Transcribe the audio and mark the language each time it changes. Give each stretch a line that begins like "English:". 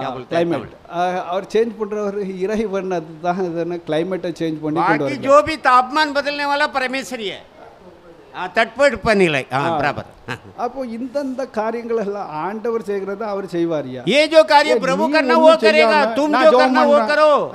Tamil: climate அவர் change பண்றவர் இறைவன் அதுதான் இதன கிளைமேட்டை சேஞ்ச் பண்ணி கொண்டு
Hindi: बाकी जो भी तापमान बदलने वाला परमेश्वर ही है தட்பவெப்பநிலை बराबर
Tamil: அப்போ இந்த காரியங்கள் எல்லாம் ஆண்டவர் செய்கிறது அவர் செய்வாரியா
Hindi: ये जो कार्य प्रभु करना वो करेगा तुम जो करना वो करो